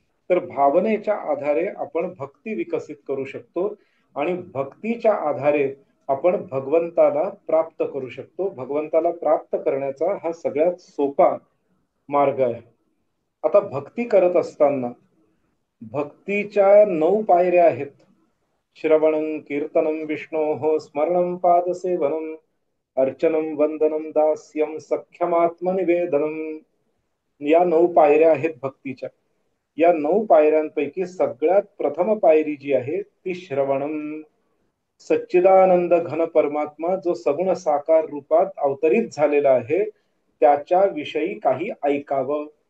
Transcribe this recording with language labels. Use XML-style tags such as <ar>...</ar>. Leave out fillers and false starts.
<mr>तर भावनेच्या आधारे आपण भक्ती विकसित करू शकतो आणि भक्तीच्या आधारे आपण भगवंताला प्राप्त करू शकतो. भगवंताला प्राप्त करण्याचा हा सगळ्यात सोपा मार्ग आहे. आता भक्ती करत असताना भक्तीच्या 9 पायऱ्या आहेत.</mr> <sa>श्रवणं कीर्तनं विष्णोः स्मरणं पादसेवनम् अर्चनं वंदनं दास्यं सख्यमात्मनिवेदनम्.</sa> <mr>या 9 पायऱ्या आहेत भक्तीच्या. या 9 पायऱ्यांपैकी सगळ्यात प्रथम पायरी जी आहे ती श्रवणं. सच्चिदानंद घन परमात्मा जो सगुण साकार रूपात अवतरित झालेला आहे त्याच्या विषयी काही ऐकावं.</mr>